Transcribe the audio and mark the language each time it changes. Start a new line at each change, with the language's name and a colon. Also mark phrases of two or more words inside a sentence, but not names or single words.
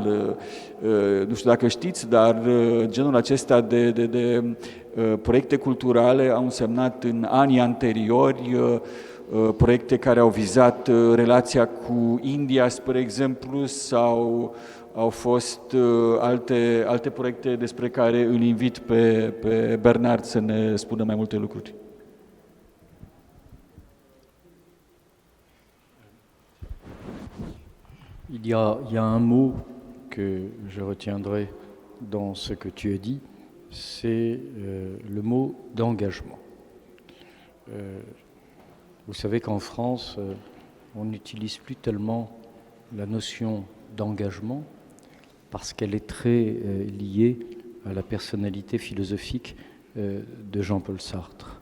Romanian: Nu știu dacă știți, dar genul acesta de proiecte culturale au însemnat în anii anteriori proiecte care au vizat relația cu India, spre exemplu, sau au fost alte proiecte despre care îl invit pe Bernard să ne spună mai multe lucruri.
French: Il y a un mot que je retiendrai dans ce que tu as dit, c'est le mot d'engagement. Vous savez qu'en France, on n'utilise plus tellement la notion d'engagement parce qu'elle est très liée à la personnalité philosophique de Jean-Paul Sartre.